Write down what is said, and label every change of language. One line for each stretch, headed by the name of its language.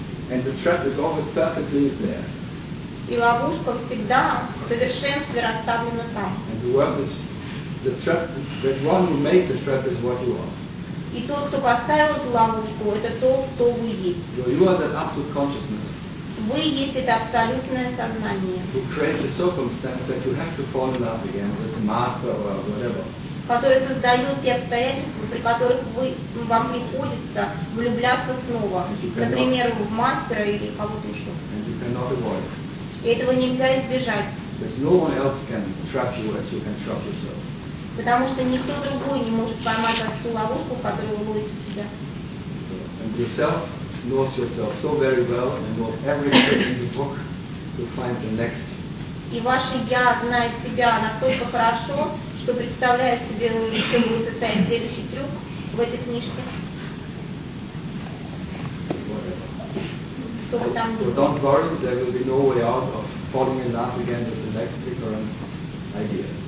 English: And the trap is always perfectly there. And the worst is, the trap, the one who made the trap is what you are.
Russian: И тот, кто поставил эту ловушку, это то, кто вы есть.
English: So you are that absolute consciousness.
Russian: Вы есть это абсолютное сознание.
English: Who creates the circumstance that you have to fall in love again with the master or whatever.
Russian: Которые создают те обстоятельства, при которых вам приходится влюбляться снова. Например, в мастера или кого-то еще.
English: And you cannot avoid it.
Russian: И этого нельзя избежать.
English: Because no one else can trap you as you can trap yourself.
Russian: Потому что никто другой не может поймать ту ловушку, которую вы ловите себя.
English: And yourself knows yourself so very well and knows everything in the book to find the next.
Russian: И ваше я знает себя настолько хорошо, что представляет себе, что будет состоять следующий трюк в этой книжке.
English: So don't worry, there will be no way out of falling in love again with the next recurrent idea.